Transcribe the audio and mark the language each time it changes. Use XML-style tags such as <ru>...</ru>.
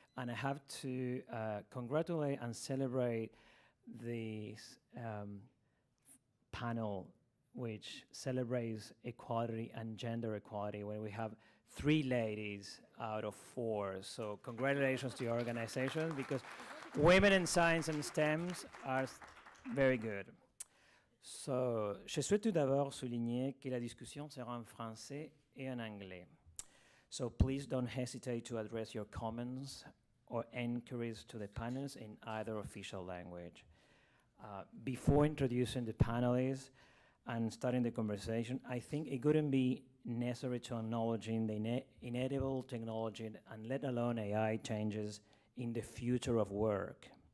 <en>And I have to congratulate and celebrate this panel which celebrates equality and gender equality, where we have 3 ladies out of 4. So congratulations to your organization, because women in science and STEMs are very good.</en> <fr>So, je souhaite tout d'abord souligner que la discussion sera en français et en anglais.</fr> <en>So please don't hesitate to address your comments or inquiries to the panelists in either official language. Before introducing the panelists and starting the conversation, I think it wouldn't be necessary to acknowledge the inevitable technology and let alone AI changes in the future of work.</en>